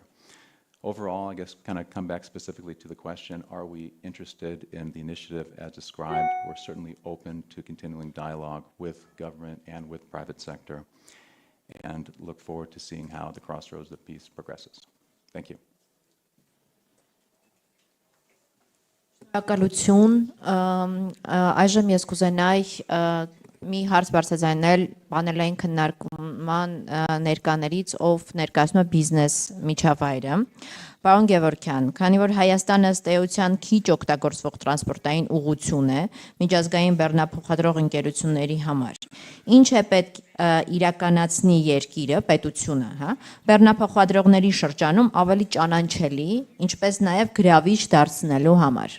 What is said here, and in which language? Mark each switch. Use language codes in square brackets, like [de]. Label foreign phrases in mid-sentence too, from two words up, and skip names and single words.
[en] Overall, I guess kind of come back specifically to the question, are we interested in the initiative as described? We're certainly open to continuing dialogue with government and with private sector, and look forward to seeing how the Crossroads of Peace progresses. Thank you. [hy] Շնորհակալություն, այժմ ես կուզենայի մի հարց բարձրաձայնել պանելային քննարկման ներկաներից, ով ներկայացնում է բիզնես միջավայրը։ Պարոն Գևորգյան, քանի որ Հայաստանը ըստ էության քիչ օգտագործվող տրանսպորտային ուղղություն է միջազգային բեռնափոխադրող ընկերությունների համար, ինչ է պետք իրականացնի երկիրը, պետությունը, բեռնափոխադրողների շրջանում ավելի ճանաչելի, ինչպես նաև գրավիչ դարձնելու համար։